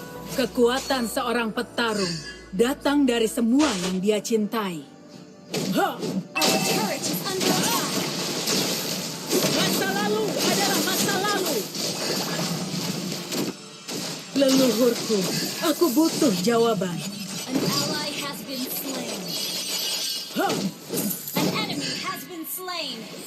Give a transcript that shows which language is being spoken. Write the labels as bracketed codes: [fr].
[id] Kekuatan seorang petarung datang dari semua yang dia cintai. [en] Our turret is under attack. [id] Masa lalu adalah masa lalu. Leluhurku, aku butuh jawaban. [en] An ally has been slain. An enemy has been slain.